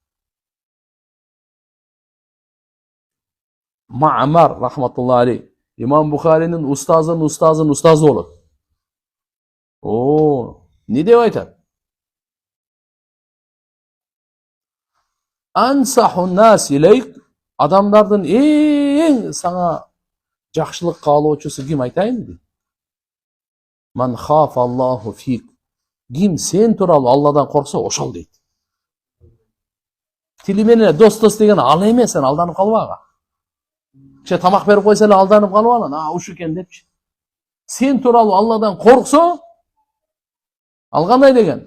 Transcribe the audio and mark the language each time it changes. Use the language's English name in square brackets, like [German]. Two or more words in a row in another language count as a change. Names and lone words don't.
[Kyrgyz] Маъмар [Arabic] رحمة الله عليه, [Kyrgyz] Имам Бухаринин устазы болот. Не деп айтат? [Arabic] أنصح الناس إليك, [Kyrgyz] адамдардын эң сага жакшылык каалоочусу ким айтайын дейт? [Arabic] من خاف الله فيك. [Kyrgyz] Ким сен тууралуу Алладан корксо, ошол дейт. Тили менен дос деген ал эмес, сен алданып калбага. Кеше тамак берип койсо эле алданып калып алам, ушу экен депчи. Сен тууралуу Алладан корксо, ал кандай деген?